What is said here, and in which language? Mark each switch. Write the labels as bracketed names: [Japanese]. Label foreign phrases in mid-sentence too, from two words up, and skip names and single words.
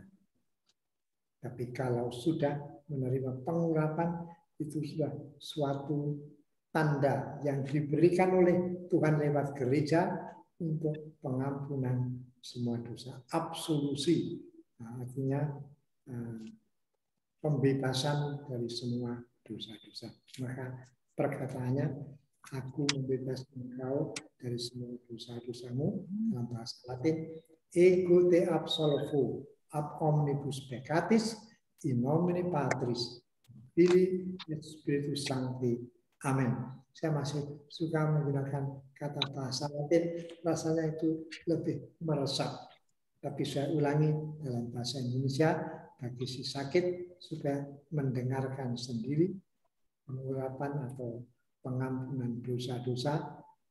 [Indonesian] Tapi kalau sudah menerima pengurapan, itu sudah suatu tanda yang diberikan oleh Tuhan lewat gereja untuk pengampunan semua dosa. Absolusi, artinya pembebasan dari semua dosa-dosa. Maka perkataannya, aku membebaskan engkau dari semua dosa-dosamu, dalam bahasa Latin, [Latin] ego te absolvo ab omnibus peccatis in nomine Patris, Filii et Spiritus Sancti. [Indonesian] Amin. Saya masih suka menggunakan kata bahasa Latin, rasanya itu lebih meresap. Tapi saya ulangi dalam bahasa Indonesia, bagi si sakit supaya mendengarkan sendiri pengurapan atau pengampunan dosa-dosa.